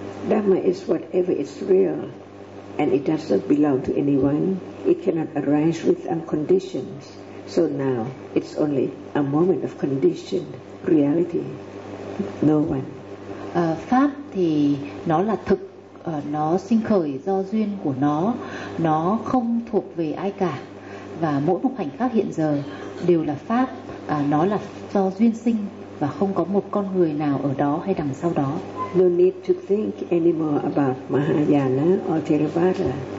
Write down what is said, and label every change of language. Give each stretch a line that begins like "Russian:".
English: Dhamma is whatever is real, and it does not belong to anyone. It cannot arise without conditions. So now it's only a moment of conditioned reality. No one.
Vietnamese: Pháp thì nó là thực, nó sinh khởi do duyên của nó. Nó không thuộc về ai cả. Và mỗi một khoảnh khắc hiện giờ đều là pháp. Nó là do duyên sinh và không có một con người nào ở đó hay đằng sau đó.
English: No need to think anymore about Mahayana or Theravada.